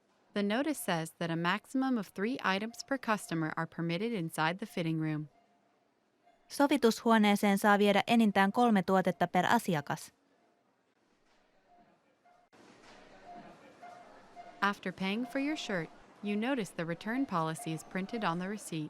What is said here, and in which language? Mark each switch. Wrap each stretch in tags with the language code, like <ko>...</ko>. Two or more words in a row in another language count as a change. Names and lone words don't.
<en>The notice says that a maximum of 3 items per customer are permitted inside the fitting room.</en> <fi>Sovitushuoneeseen saa viedä enintään 3 tuotetta per asiakas.</fi> <en>After paying for your shirt, you notice the return policy is printed on the receipt.</en>